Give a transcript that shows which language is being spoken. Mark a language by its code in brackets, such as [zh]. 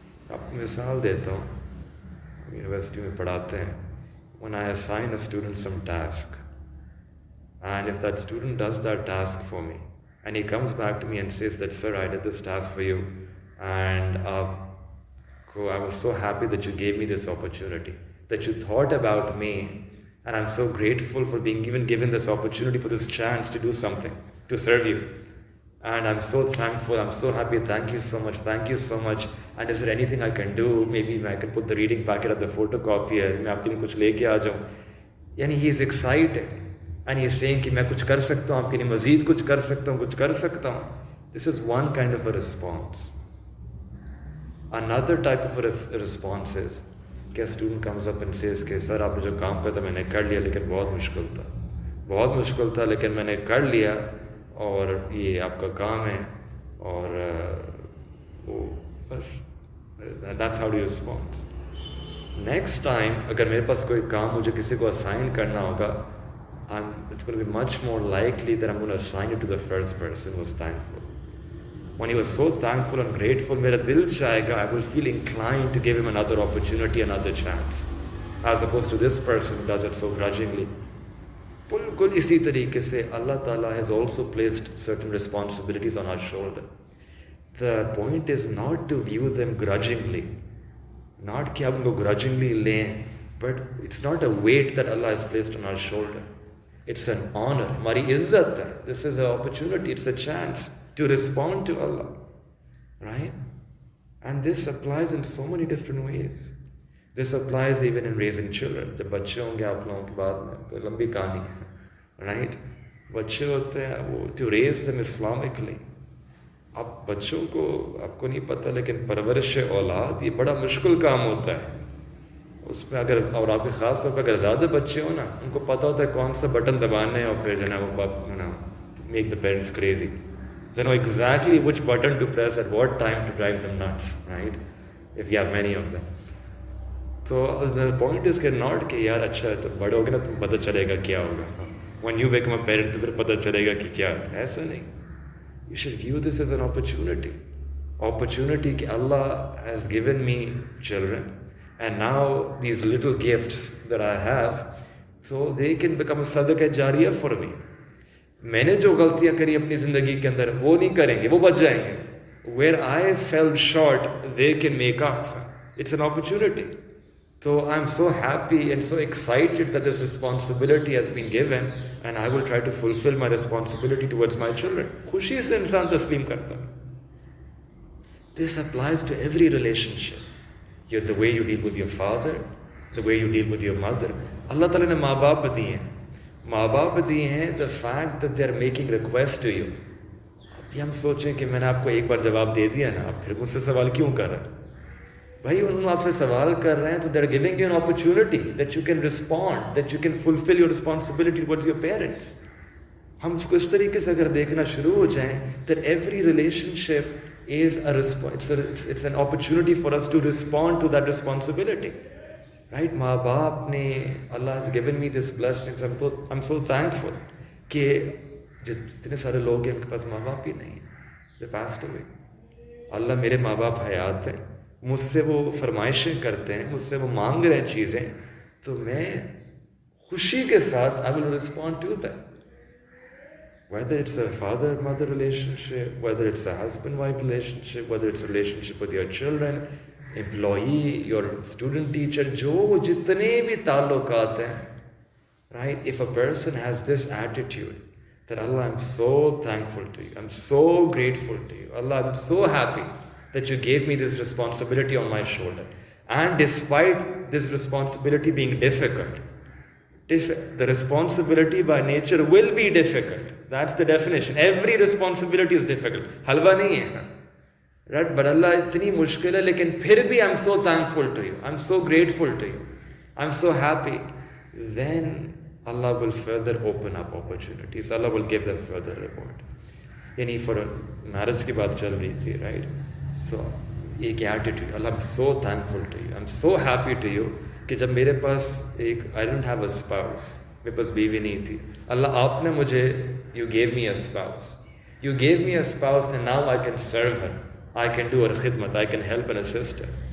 [ur] اب مثال دیتا ہوں, یونیورسٹی میں پڑھاتے ہیں, [en] when I assign a student some task, and if that student does that task for me, and he comes back to me and says that, sir, I did this task for you, and I was so happy that you gave me this opportunity, that you thought about me, and I'm so grateful for being given this opportunity, for this chance to do something, to serve you. And I'm so thankful, I'm so happy, thank you so much. And is there anything I can do? Maybe I can put the reading packet at the photocopier, [ur] میں آپ کے لیے کچھ لے کے آ جاؤں. یعنی [en] he is excited, and he is saying [ur] کہ میں کچھ کر سکتا ہوں, آپ کے لیے مزید کچھ کر سکتا ہوں. [en] This is one kind of a response. [ur] Another type of a response is کہ [en] student comes up and says [ur] کہ سر آپ نے جو کام کیا تھا میں نے کر لیا, لیکن بہت مشکل تھا لیکن میں نے کر لیا, اور یہ آپ کا کام ہے, اور وہ بس. [en] That's how you respond. Next time [ur] اگر میرے پاس کوئی کام مجھے کسی کو assign کرنا ہوگا, [en] it's going to be much more likely that I'm going to assign it to the first person who was thankful. When he was so thankful and grateful, [ur] میرا دل چاہے گا, [en] I will feel inclined to give him another opportunity, another chance, as opposed to this person who does it so grudgingly. [ur] بالکل اسی طریقے سے [en] اللہ تعالیٰ has also placed certain responsibilities on our shoulder. The point is not to view them grudgingly, not [ur] کہ ہم ان کو [en] grudgingly لیں, but it's not a weight that Allah has placed on our shoulder. It's an honor. [ur] ہماری عزت ہے. [en] This is an opportunity, it's a chance to respond to Allah, right? And this applies in so many different ways. This applies even in raising children. [ur] جب بچے ہوں گے آپ لوگوں کے بعد میں, لمبی کہانی ہے, right? بچے ہوتے ہیں, وہ [en] to raise them Islamically. [ur] اب بچوں کو آپ کو نہیں پتہ, لیکن پرورش اولاد یہ بڑا مشکل کام ہوتا ہے. اس میں اگر, اور آپ کے خاص طور پر اگر زیادہ بچے ہوں نا, ان کو پتہ ہوتا ہے کون سا بٹن دبانے, اور پھر جو ہے وہ [en] make the parents crazy. They know exactly which button to press at what time to drive them nuts, right? If you have many of them. [ur] تو the point is کہ not کہ یار اچھا تو بڑے ہوگے نا تم پتہ چلے گا کیا ہوگا, [en] when you become a parent [ur] تو پھر پتہ چلے گا کہ کیا, ایسا نہیں. [en] You should view this as an opportunity کہ Allah has given me children and now these little gifts that I have, so they can become a صدقہ جاریہ for me. [ur] میں نے جو غلطیاں کری اپنی زندگی کے اندر وہ نہیں کریں گے, وہ بچ جائیں گے. [en] Where I fell short, they can make up. It's an opportunity. So I'm so happy and so excited that this responsibility has been given and I will try to fulfill my responsibility towards my children. [ur] خوشی سے انسان تسلیم کرتا ہے. [en] This applies to every relationship. The way you deal with your father, the way you deal with your mother. [ur] اللہ تعالیٰ نے ماں باپ دیے ہیں. ماں باپ دیے ہیں [en] the fact that they are making requests to you. [ur] ابھی ہم سوچیں کہ میں نے آپ کو ایک بار جواب دے دیا نا, آپ پھر مجھ سے سوال کیوں کر رہے ہیں؟ بھائی انہوں نے آپ سے سوال کر رہے ہیں تو [en] they are giving you an opportunity that you can respond, that you can fulfill your responsibility towards your parents. [ur] ہم اس کو اس طریقے سے اگر دیکھنا شروع ہو جائیں [en] that every relationship is a response, it's an opportunity for us to respond to that responsibility. Right? [ur] ماں باپ نے, [en] Allah has given me this blessings, I'm so thankful [ur] کہ جتنے سارے لوگ ہیں ان کے پاس ماں باپ ہی نہیں ہیں, [en] they passed away. [ur] اللہ میرے ماں باپ حیات ہیں, مجھ سے وہ فرمائشیں کرتے ہیں, مجھ سے وہ مانگ رہے ہیں چیزیں, تو میں خوشی کے ساتھ [en] I will respond to that. Whether it's a father-mother relationship, whether it's a husband-wife relationship, whether it's a relationship with your children, employee, your student-teacher, [ur] جو جتنے بھی تعلقات ہیں, [en] right? If a person has this attitude, that Allah, I'm so thankful to you, I'm so grateful to you, Allah, I'm so happy that you gave me this responsibility on my shoulder. And despite this responsibility being difficult, the responsibility by nature will be difficult. That's the definition. Every responsibility is difficult. [ur] حلوہ نہیں ہے. Right? [en] But Allah [ur] اتنی مشکل ہے لیکن پھر بھی [en] I'm so thankful to you, I'm so grateful to you, I'm so happy. Then Allah will further open up opportunities. Allah will give them further reward. [ur] یعنی for marriage کی بات چل رہی تھی, right? [en] So ایک attitude, Allah, I'm so thankful to you, I'm so happy to you [ur] کہ جب میرے پاس ایک [en] I don't have a spouse, [ur] میرے پاس بیوی نہیں تھی, اللہ آپ نے مجھے, [en] you gave me a spouse, you gave me a spouse and now I can serve her, I can do her khidmat, I can help and assist her.